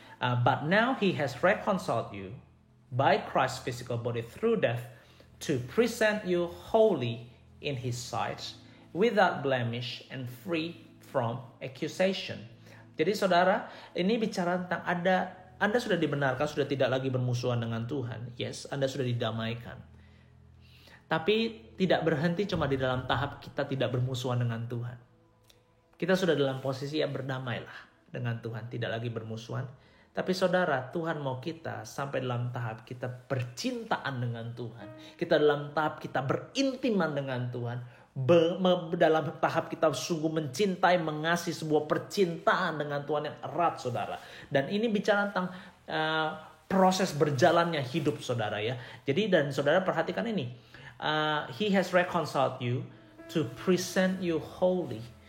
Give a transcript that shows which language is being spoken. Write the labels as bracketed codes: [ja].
[en] But now he has reconciled you by Christ's physical body through death to present you holy in his sight, without blemish and free from accusation. [id] Jadi saudara, ini bicara tentang Anda sudah dibenarkan, sudah tidak lagi bermusuhan dengan Tuhan. Yes, Anda sudah didamaikan. Tapi tidak berhenti cuma di dalam tahap kita tidak bermusuhan dengan Tuhan. Kita sudah dalam posisi yang berdamailah dengan Tuhan, tidak lagi bermusuhan. Tapi saudara, Tuhan mau kita sampai dalam tahap kita bercintaan dengan Tuhan. Kita dalam tahap kita berintiman dengan Tuhan. Dalam tahap kita sungguh mencintai, mengasihi, sebuah percintaan dengan Tuhan yang erat, saudara. Dan ini bicara tentang proses berjalannya hidup, saudara ya. Jadi dan saudara perhatikan ini, [en] he has reconciled you to present you holy.